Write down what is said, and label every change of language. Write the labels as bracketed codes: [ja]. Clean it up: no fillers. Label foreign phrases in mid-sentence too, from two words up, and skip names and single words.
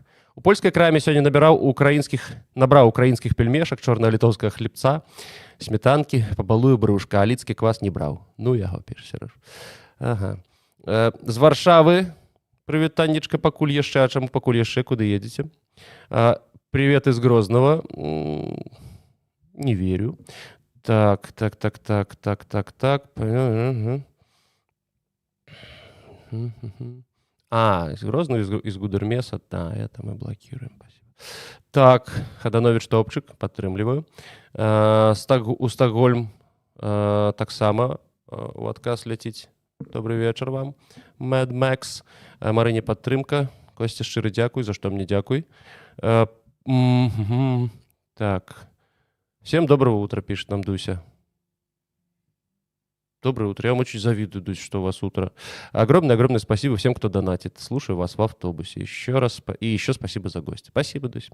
[be] У польскай краме сёння набраў украінскіх пельмешак, чорна-літоўскага хлебца, сметанкі, пабалую брушка, а лідскі квас не браў. Ну, яго піш, Серэж. Ага. З Варшавы прывітаннечка, пакуль яшчэ, а чаму пакуль яшчэ, куды едзеце? [ru] Привет из Грозного. Не верю. Так. Из Грозного, из Гудермеса. Да, это мы блокируем. Спасибо. Так, [be] Хаданович топчик, падтрымліваю. У Стокгольм таксама у адказ ляціць. Добрый вечар вам. Mad Max. Марыне падтрымка. Костя, шчыры дзякуй, за што мне дзякуй. Так. [ru] Всем доброго утра, пишет нам Дуся. Доброе утро. Я вам очень завидую, Дусь, что у вас утро. Огромное спасибо всем, кто донатит. Слушаю вас в автобусе. Еще раз. И еще спасибо за гостя. Спасибо, Дусь.